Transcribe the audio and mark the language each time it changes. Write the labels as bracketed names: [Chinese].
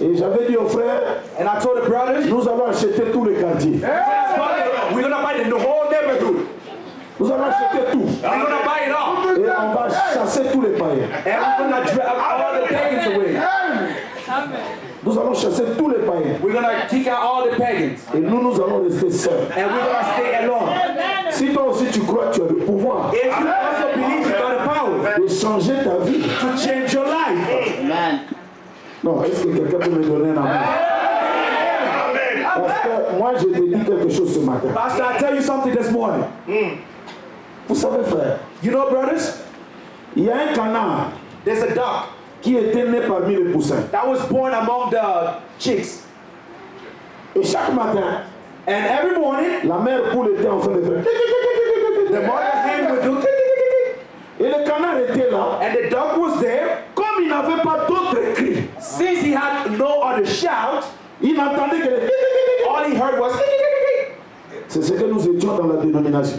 [French] Et j'avais dit aux frères, [English] And I told the brothers, [French] nous allons acheter tous les quartiers. [English] we're going to buy the whole neighborhood. [French] Nous allons acheter tout. [English] We're going to buy it all. [French] Et on va chasser tous les païens. [English] And we're going to drive all the pagans away. [French] Nous allons chasser tous les païens. [English] We're going to kick out all the pagans. [French] Et nous allons rester seuls. [English] And we're going to stay alone. [French] Si toi aussi tu crois que tu as le pouvoir [English] If you also believe you got the power [French] de changer ta vie. [English] to change your life. Amen. [French] Non, est-ce que quelqu'un peut me donner un amen? Amen. Parce que moi je te dis quelque chose ce matin. [English] Pastor, I tell you something this morning. [French] Vous savez frère, [English] You know, brothers, [French] il y a un canard [English] there's a duck [French] qui était né parmi les poussins. [English] that was born among the chicks. [French] Et chaque matin, [English] And every morning, [French] la mère poule était en train de faire. [English] the mother hen would do [French] Et le canard était là. [English] and the dog was there. [French] Comme il n'avait pas d'autres cris, [English] Since he had no other shout, [French] il n'entendait que les... [English] all he heard was [French] C'est ce que nous étions dans la dénomination.